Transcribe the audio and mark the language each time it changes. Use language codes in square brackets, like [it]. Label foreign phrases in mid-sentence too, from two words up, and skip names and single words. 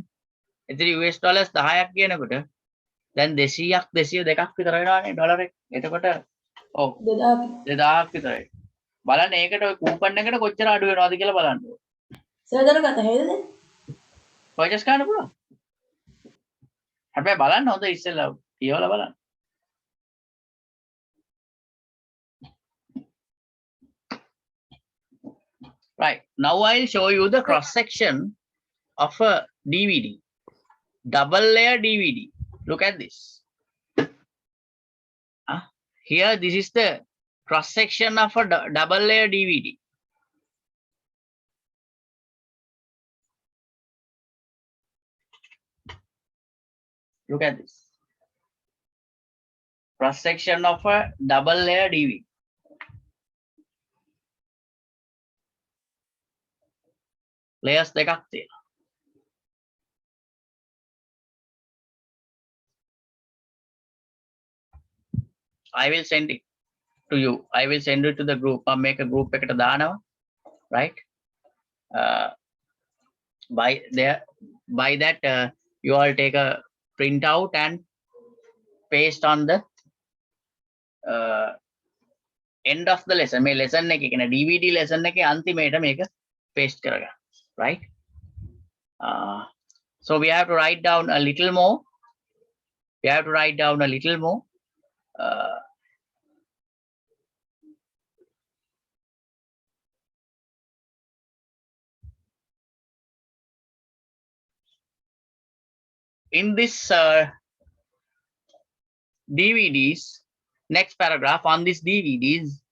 [si] එතන [en] US dollars [si] 10ක් කියනකොට දැන් 200ක් 202ක් විතර වෙනවානේ ඩොලර් එක. එතකොට ඔව් 2000ක් විතරයි. බලන්න ඒකට ඔය කූපන් එකට කොච්චර අඩු වෙනවද කියලා බලන්න ඕන. සර් දැන් කතා හේද? පර්චේස් කරන්න පුළුවන්. හැබැයි බලන්න හොඳ ඉස්සෙල්ලා කියවලා බලන්න. [en] Right. Now I'll show you the cross section of a DVD. Double layer DVD. Look at this. Here, this is the cross section of a double layer DVD. Look at this. Cross section of a double layer DVD. [si] Layers දෙකක් තියෙනවා. [en] I will send it to you. I will send it to the group. I'll make a group [si] එකට දානවා. [en] Right? By that, you all take a printout and paste on the end of the lesson. [si] මේ lesson එකේ කියන [en] DVD lesson [si] එකේ අන්තිමේට මේක paste කරගන්න. [en] Right? So we have to write down a little more. We have to write down a little more. In this DVDs, next paragraph on this DVDs,